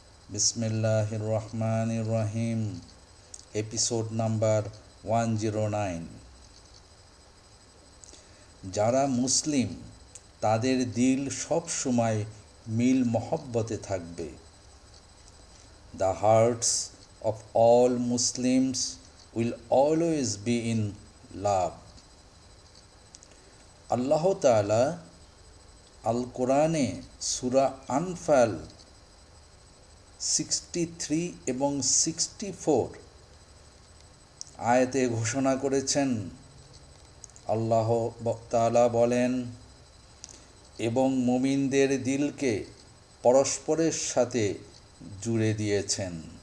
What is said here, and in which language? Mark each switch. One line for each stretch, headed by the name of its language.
Bangla: বিসমিল্লাহির রহমানির রহিম। Episode number 109। যারা মুসলিম তাদের দিল সব সময় মিল মহব্বতে থাকবে।
English: The hearts of all Muslims will always be in love.
Bangla: আল্লাহ তাআলা আল কোরআনে সূরা আনফাল 63 এবং 64 আয়াতে ঘোষণা করেছেন। আল্লাহ তাআলা বলেন, এবং মুমিনদের দিলকে পরস্পরের সাথে জুড়ে দিয়েছেন।